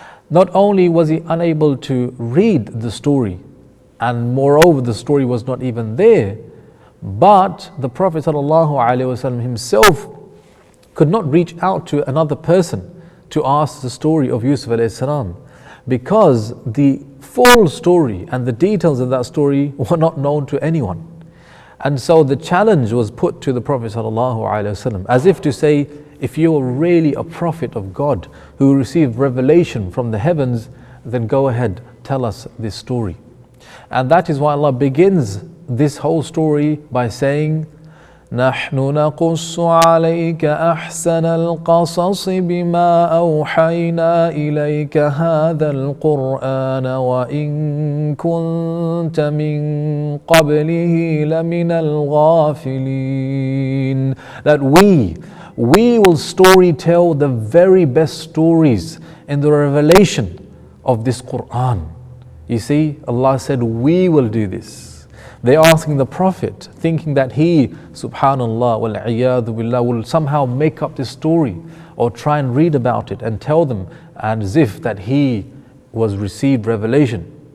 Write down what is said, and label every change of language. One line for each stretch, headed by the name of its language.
English: Not only was he unable to read the story, and moreover the story was not even there, but the Prophet ﷺ himself could not reach out to another person to ask the story of Yusuf alayhi salam, because the full story and the details of that story were not known to anyone. And so the challenge was put to the Prophet ﷺ, as if to say, if you are really a prophet of God who received revelation from the heavens, then go ahead, tell us this story. And that is why Allah begins this whole story by saying,
Arabic: نحن نقص عليك أحسن القصص بما أوحينا إليك هذا القرآن وإن كنت من قبله لمن الغافلين.
English: That we will story tell the very best stories in the revelation of this Quran. You see, Allah said we will do this. They're asking the Prophet, thinking that he, subhanallah,
Arabic: wal-iyadhu billah,
English: will somehow make up this story or try and read about it and tell them as if that he was received revelation.